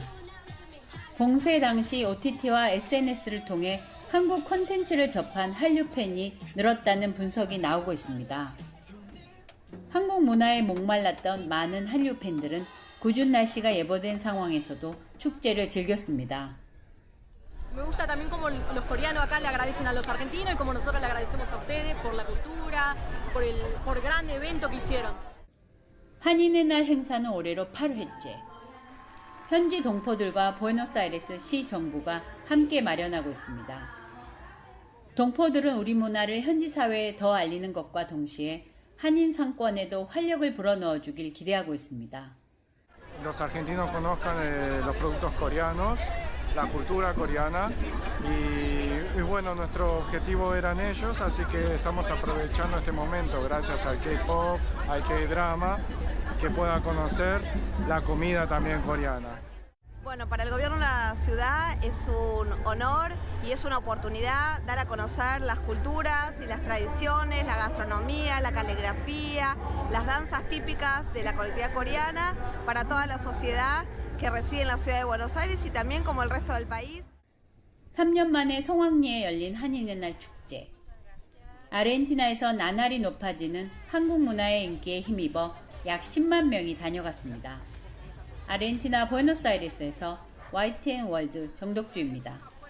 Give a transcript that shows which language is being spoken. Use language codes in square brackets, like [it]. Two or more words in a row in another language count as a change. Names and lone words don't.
[ko] 봉쇄 당시 OTT와 SNS를 통해 한국 콘텐츠를 접한 한류 팬이 늘었다는 분석이 나오고 있습니다. 한국 문화에 목말랐던 많은 한류 팬들은 궂은 날씨가 예보된 상황에서도 축제를 즐겼습니다. [es] Me gusta también como los coreanos acá le agradecen a los argentinos y como nosotros le agradecemos a ustedes por la cultura, por el gran evento que hicieron. [ko] 한인의 날 행사는 올해로 8회째. 현지 동포들과 부에노스아이레스 시 정부가 함께 마련하고 있습니다. 동포들은 우리 문화를 현지 사회에 더 알리는 것과 동시에 한인 상권에도 활력을 불어넣어 주길 기대하고 있습니다. [es] Los argentinos conozcan los productos coreanos, la cultura coreana y bueno, nuestro objetivo eran ellos, así que estamos aprovechando este momento gracias al K-pop, al K-drama, que puedan conocer la comida también coreana. Bueno, para el gobierno de la ciudad es un honor y es una oportunidad dar a conocer las culturas y las tradiciones, la gastronomía, la caligrafía, las danzas típicas de la colectividad coreana para toda la sociedad que reside en la ciudad de Buenos Aires y también como el resto del país. [ko] 3년 만에 성황리에 열린 한인의 날 축제. 아르헨티나에서 나날이 높아지는 한국 문화의 인기에 힘입어 약 10만 명이 다녀갔습니다. 아르헨티나 부에노스아이레스에서 YTN 월드 정덕주입니다.